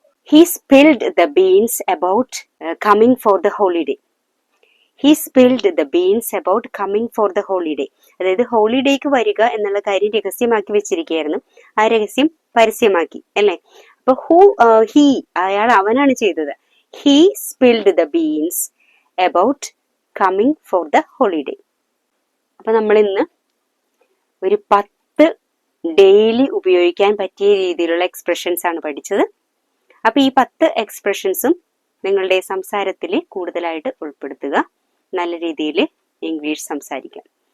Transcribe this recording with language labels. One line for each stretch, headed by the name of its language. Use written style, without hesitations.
English: He spilled the beans about coming for the holiday. He spilled the beans about coming for the holiday.
Malayalam: അതായത് ഹോളിഡേക്ക് വരിക എന്നുള്ള കാര്യം രഹസ്യമാക്കി വെച്ചിരിക്കുകയായിരുന്നു, ആ രഹസ്യം പരസ്യമാക്കി അല്ലെ. അപ്പൊ ഹി അവനാണ് ചെയ്തത്.
English: He spilled the beans about coming for the holiday.
Malayalam: അപ്പൊ നമ്മൾ ഇന്ന് ഒരു 10 ഡെയിലി ഉപയോഗിക്കാൻ പറ്റിയ രീതിയിലുള്ള എക്സ്പ്രഷൻസ് ആണ് പഠിച്ചത്. അപ്പൊ ഈ 10 എക്സ്പ്രഷൻസും നിങ്ങളുടെ സംസാരത്തിൽ കൂടുതലായിട്ട് ഉൾപ്പെടുത്തുക, നല്ല രീതിയിൽ ഇംഗ്ലീഷ് സംസാരിക്കാം.